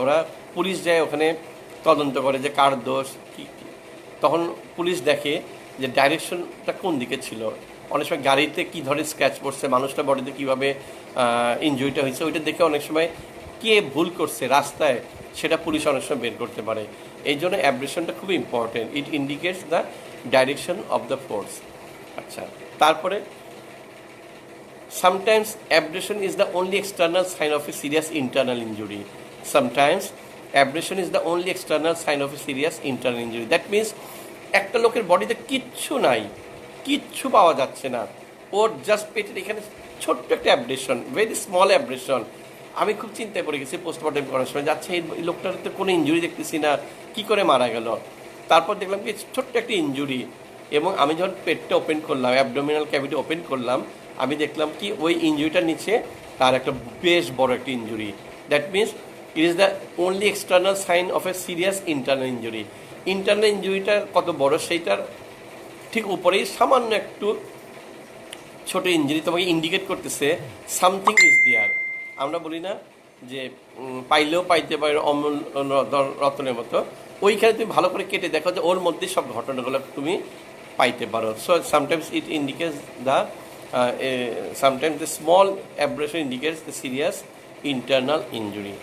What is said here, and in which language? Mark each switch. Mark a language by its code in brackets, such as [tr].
[bn] ওরা পুলিশ যায় ওখানে তদন্ত করে যে কার দোষ কী, তখন পুলিশ দেখে যে ডাইরেকশনটা কোন দিকে ছিল। অনেক সময় গাড়িতে কী ধরনের স্ক্র্যাচ পড়ছে, মানুষটা বডিতে কীভাবে ইনজুরিটা হয়েছে, ওইটা দেখে অনেক সময় কে ভুল করছে রাস্তায় সেটা পুলিশ অনেক সময় বের করতে পারে। এই জন্য অ্যাব্রেশনটা খুবই [en] Important. It indicates the direction of the force. [bn] আচ্ছা, তারপরে [en] sometimes abrasion is the only external sign of a serious internal injury. Sometimes abrasion is the only external sign of a serious internal injury. That means [bn] একটা লোকের বডিতে কিচ্ছু নাই, কিচ্ছু পাওয়া যাচ্ছে না, ওর জাস্ট পেটের এখানে ছোট্ট একটা অ্যাব্রেশন, ভেরি স্মল অ্যাব্রেশন। আমি খুব চিন্তায় পড়ে গেছি পোস্টমর্টম করার সময়, যাচ্ছে এই লোকটার তো কোনো ইঞ্জুরি দেখতেছি না, কি করে মারা গেল। তারপর দেখলাম কি ছোট্ট একটা ইঞ্জুরি, এবং আমি যখন পেটটা ওপেন করলাম, অ্যাবডোমিনাল ক্যাভিটি ওপেন করলাম, আমি দেখলাম কি ওই ইঞ্জুরিটার নিচে তার একটা বেশ বড় একটা injury. [en] That means it is the only external sign of a serious internal injury. [bn] Internal ইঞ্জুরিটা কত বড় সেইটার ঠিক উপরেই সামান্য একটু ছোট ইঞ্জুরি তোমাকে ইন্ডিকেট করতেছে [en] Something is there. [bn] আমরা বলি না যে পাইলেও পাইতে পারে অমূল রতনের মতো, ওইখানে তুমি ভালো করে কেটে দেখো যে ওর মধ্যে সব ঘটনাগুলো তুমি পাইতে পারো। [en] So sometimes it indicates the sometimes the small abrasion indicates the serious internal injury.